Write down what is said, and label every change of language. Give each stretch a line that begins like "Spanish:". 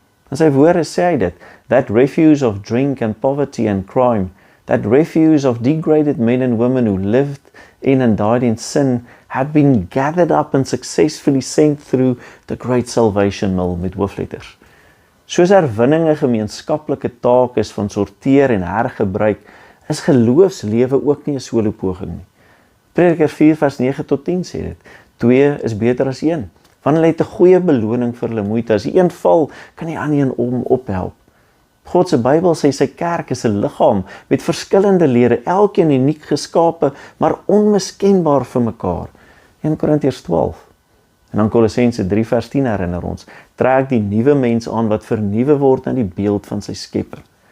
Afrikaans: In sy woorde sê hy dit,
English: that refuse of drink and poverty and crime, that refuse of degraded men and women who lived in and died in sin had been gathered up and successfully sent through the great salvation mill
Afrikaans: met hoofletters. Soos herwinning 'n gemeenskaplike taak is van sorteer en hergebruik, is geloofslewe ook nie 'n solo poging nie. Prediker 4 vers 9 tot 10 sê dit, 2 is beter as 1, want hulle het 'n goeie beloning vir hulle moeite. As die een val, kan die ander een om ophelp. God se Bybel sê sy kerk is 'n liggaam met verskillende lede, elkeen uniek geskape, maar onmiskenbaar vir mekaar. 1 Korintiërs 12. En dan Kolossense 3 vers 10 herinner ons, trek die nuwe mens aan wat vernuwe word na die beeld van sy Skepper.